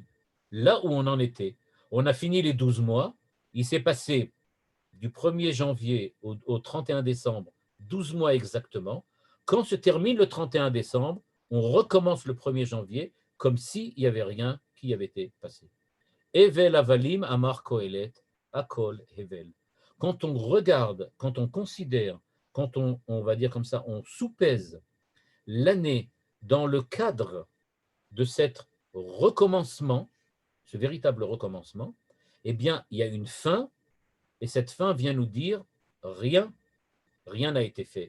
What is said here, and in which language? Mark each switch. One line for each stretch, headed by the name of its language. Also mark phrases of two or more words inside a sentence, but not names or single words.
French: Là où on en était, on a fini les 12 mois, il s'est passé du 1er janvier au 31 décembre, 12 mois exactement. Quand se termine le 31 décembre, on recommence le 1er janvier comme s'il n'y avait rien qui avait été passé.
Hebrew: הבל הבלים אמר קהלת, הכל הבל.
French: Quand on regarde, quand on considère, quand on va dire comme ça, on soupèse l'année dans le cadre de cet recommencement, ce véritable recommencement, eh bien, il y a une fin, et cette fin vient nous dire rien n'a été fait.